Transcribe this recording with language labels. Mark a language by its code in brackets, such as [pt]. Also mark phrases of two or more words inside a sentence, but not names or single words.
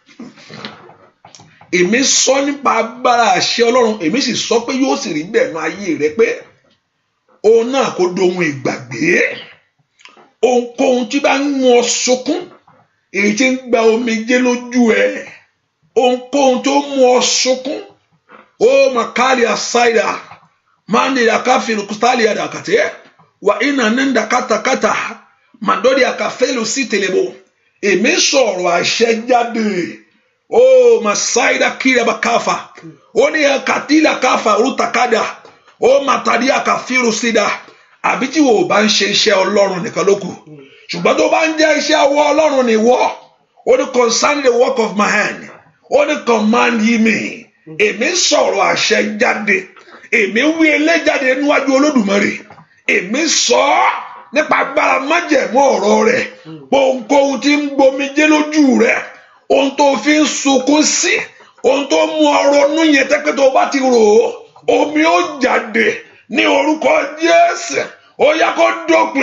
[yo] Èmi sọ nípa agbára àṣẹ Ọlọ́run. Èmi sì sọ pé yóò sì rí bẹ́ẹ̀ nú ayé rẹ pé òun náà kò dohun ìgbàgbé. Ohunkóhun tí bá ń mú ọ sunkún, èyí tí ń gba omijé lójú ẹ. Ohunkóhun tó mú ọ sunkún. Ó màkàlì àṣàìdà. Mandi akafilu kustali ya dakate. Wa ina nenda katakata. Mandori akafelu sitelebo. Èmi sọ̀rọ̀ àṣẹ jáde. Oh, masaida kira bakafa. Oni katila kafa utakada. Oh, matadia kafiru sida. Àbí tí wo bá ń ṣe iṣẹ́ Ọlọ́run nìkan ló kù. ṣùgbọ́n tó bá ń jẹ́ iṣẹ́ ọwọ́ Ọlọ́run ni wọ́ ó ní [en] concern the work of my hand [yo] ó ní [en] command ye me [yo] èmi sọ̀rọ̀ àṣẹ jáde èmi wí eléjáde níwájú Olódùmarè èmi sọ ọ́ nípa agbára májẹ̀mú ọ̀rọ̀ rẹ̀ ohunkóhun tí ń gbomijé lójú rẹ̀ ohun tó fi ń sunkún sí ohun tó mú ọ ronú yẹn tẹ́pẹ́ tó bá ti rò ó omi ó jáde ní orúkọ Jésù ó yá kó dópin